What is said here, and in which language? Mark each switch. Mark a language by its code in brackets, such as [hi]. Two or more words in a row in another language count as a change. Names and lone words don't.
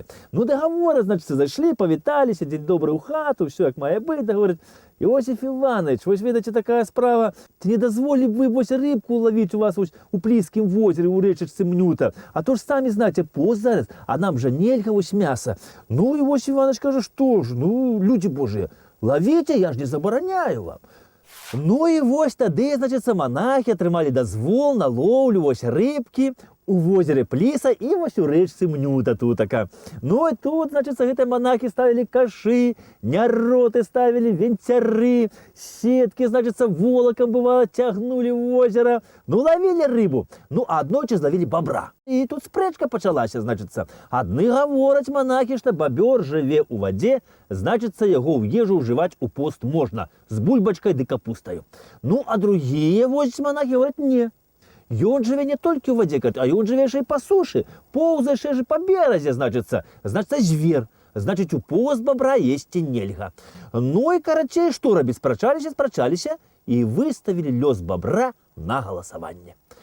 [be] Ну, дагаворы, значыцца, зайшлі, павіталіся, дзень добры ў хату, все як мае быць, гавораць: Иосиф Иванович, вось ведаце такая справа, ці не дазволілі б вы вось рыбку ловіць у вас вось у Пліскім возеры, у рэчачцы Мнюта? А то ж самі знаеце, пост зараз, а нам жа нельга вось мяса. Ну, Иосиф Иванович кажа: што ж, ну, [ru] люди божие, [be] ловіце, я ж не забараняю вам. Ну і вось тады, значыцца, монахи атрымалі дазвол на лоўлю вось рыбкі у возеры Пліса і вось у рэчцы Мнюта тутака. Ну і тут, значыцца, гэтыя монахи ставілі кашы, няроты ставілі, венцяры, сеткі, значыцца, волокам, бывало, цягнулі ў возера. Ну, ловілі рыбу. Ну, а аднойчы зловілі бабра. І тут спрэчка пачалася, значыцца. Адны гавораць монахи, што бабёр жыве ў вадзе, значыцца, яго ў ежу ўжываць у пост можна, з бульбачкай ды капустаю. Ну, а другія вось монахи говорят: не. Ён жыве не толькі ў вадзе, а ён жыве яшчэ і па сушы, поўзае яшчэ па беразе, значыцца, звер. Значыць, у пост бабра есці нельга. Ну і, карацей, што рабіць? Спрачаліся і выставілі лёс бабра на галасаванне.